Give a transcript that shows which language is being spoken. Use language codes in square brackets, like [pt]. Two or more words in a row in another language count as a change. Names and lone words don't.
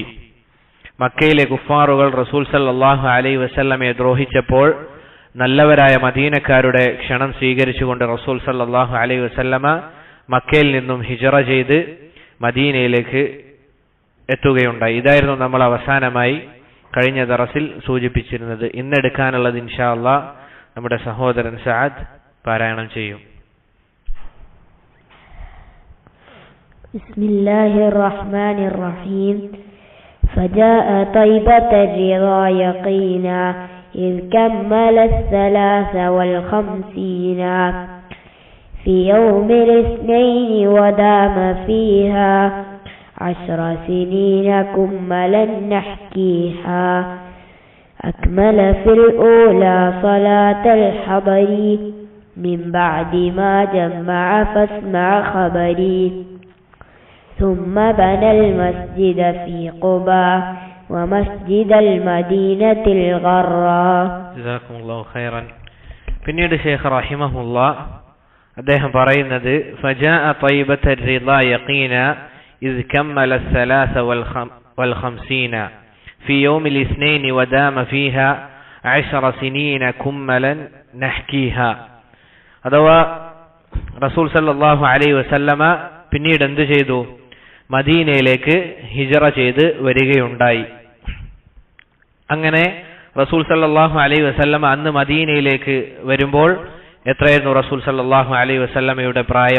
[ml] മക്കയിലെ കുഫാറുകൾ റസൂൽ സല്ലല്ലാഹു അലൈഹി വസല്ലമയെ ദ്രോഹിച്ചപ്പോൾ നല്ലവരായ മദീനക്കാരുടെ ക്ഷണം സ്വീകരിച്ചുകൊണ്ട് [ar] رسول صلى الله عليه وسلم [ml] മക്കയിൽ നിന്നും ഹിജറ ചെയ്ത് മദീനയിലേക്ക് എത്തുകയുണ്ടായി. ഇതായിരുന്നു നമ്മൾ അവസാനമായി കഴിഞ്ഞ ദറസിൽ സൂചിപ്പിച്ചിരുന്നത്. ഇന്നെടുക്കാനുള്ളത് [ar] إن شاء الله [ml] നമ്മുടെ സഹോദരൻ സഅദ് പാരായണം ചെയ്യും. [ar] بسم الله الرحمن الرحيم. فجاء طيبة الرضا يقينا إذ كمل 53 في يوم الاثنين ودام فيها 10 سنين كملا نحكيها أكمل في الأولى صلاة الحضر من بعد ما جمع فاسمع خبري ثم بنى المسجد في قباء ومسجد المدينة الغراء. جزاكم الله خيرا. [ml] പിന്നീട് ശൈഖ് റഹിമഹുല്ലാ അദ്ദേഹം പറയുന്നത് [ar] فجاء طيبة الرضا يقينا إذ كمل 53 في يوم الاثنين ودام فيها 10 سنين كملا نحكيها. [ml] അഥവാ [ar] رسول صلى الله عليه وسلم [ml] പിന്നീട് എന്ത് ചെയ്തു? മദീനയിലേക്ക് ഹിജറ ചെയ്ത് വരികയുണ്ടായി. അങ്ങനെ [ar] رسول صلى الله عليه وسلم [ml] അന്ന് മദീനയിലേക്ക് വരുമ്പോൾ എത്രയായിരുന്നു റസൂൽ സല്ലല്ലാഹു അലൈഹി വസല്ലമയുടെ പ്രായം?